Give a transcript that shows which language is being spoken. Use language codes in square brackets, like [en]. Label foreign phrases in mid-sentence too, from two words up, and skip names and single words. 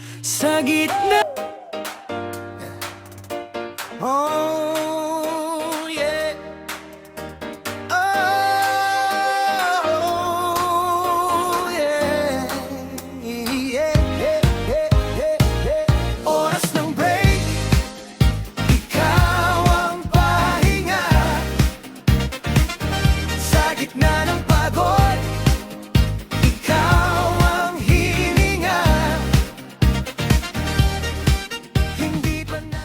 [tl] Sa gitna. [en] Oh, yeah. Oh, yeah. Yeah, yeah, yeah, yeah, yeah. [tl] Oras ng break, ikaw ang pahinga. Sa gitna ng pagod, ikaw ang hininga. Hindi pa na.